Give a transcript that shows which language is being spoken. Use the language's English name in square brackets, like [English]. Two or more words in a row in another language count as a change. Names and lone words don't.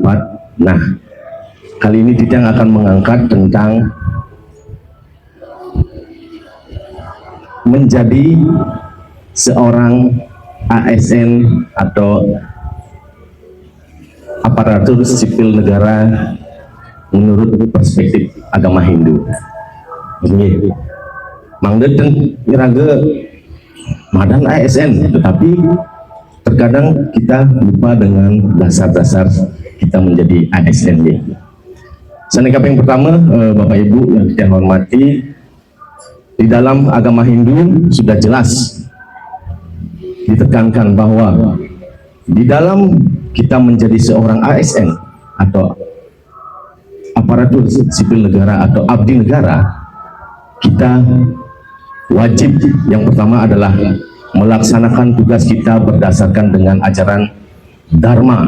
[Indonesian] Nah, kali ini Tidang akan mengangkat tentang menjadi seorang ASN atau aparatur sipil negara menurut perspektif agama Hindu. Ini [Balinese] mangdeten iraga madan [Indonesian] ASN, tetapi terkadang kita lupa dengan dasar-dasar kita menjadi ASN. Sanekap yang pertama, Bapak Ibu yang kita hormati, di dalam agama Hindu sudah jelas ditekankan bahwa di dalam kita menjadi seorang ASN atau aparatur sipil negara atau abdi negara, kita wajib yang pertama adalah melaksanakan tugas kita berdasarkan dengan ajaran Dharma.